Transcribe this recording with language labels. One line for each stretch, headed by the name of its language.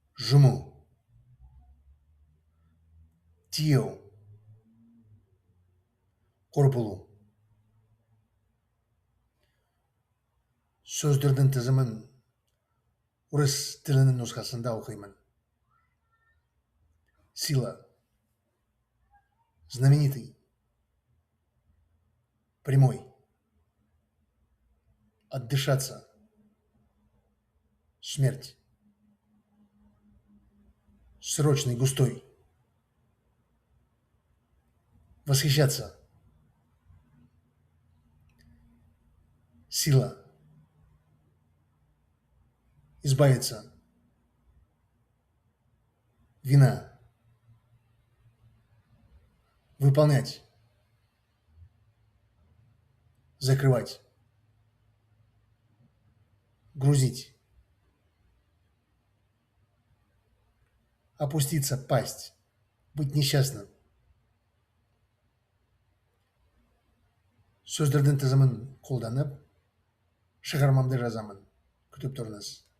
Kazakh: жұму, тиеу, қор болу. Сөздердің тізімін орыс тілінің нұсқасында оқимын.
Russian: Сила, знаменитый, прямой, отдышаться, смерть, срочный, густой, восхищаться, сила, избавиться, вина, выполнять, закрывать, грузить, опуститься, пасть, быть несчастным.
Kazakh: Сөздердің тізімін қолданып, шығармамды жазамын. Күтіп тұрыңыз.